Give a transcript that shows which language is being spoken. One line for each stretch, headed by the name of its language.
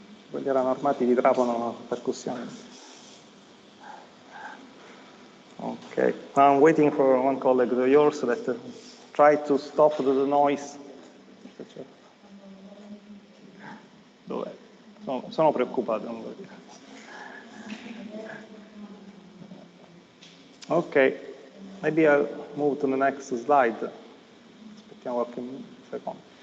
Italian: Quelli erano armati di trapano percussione.
English: Okay. Now I'm waiting for one colleague of yours that tried to stop the noise.
Italian: Dov'è? Sono preoccupato. Non vuol dire.
English: Okay. Maybe I'll move to the next slide.
Italian: Aspettiamo qualche secondo.